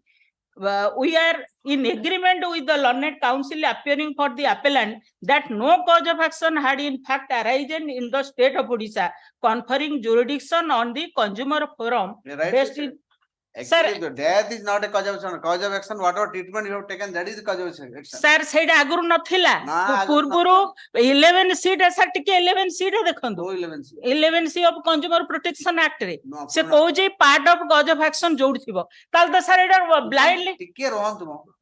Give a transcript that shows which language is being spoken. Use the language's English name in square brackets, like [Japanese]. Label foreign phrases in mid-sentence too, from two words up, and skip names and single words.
[English] We are in agreement with the learned counsel appearing for the appellant that no cause of action had in fact arisen in the state of Odisha, conferring jurisdiction on the consumer forum Right, based sir. in. Actually, the death is not a cause of action. Cause of action, whatever treatment you have taken, that is the cause of action. Sir, [Odia] ସେଇଟା ଆଗରୁ ନଥିଲା ନା, ପୂର୍ବରୁ [English] 11 seat sir [Odia] ଟିକେ 11 seat ଦେଖନ୍ତୁ [English] 11C. 11C of Consumer Protection Act ରେ No, [Odia] ସେ କହୁଛି [English] part of cause of action [Odia] ଯୋଉଠି ଥିବ ତାହେଲେ ତ sir ଏଇଟା blindly ଟିକେ ରୁହନ୍ତୁ ମ।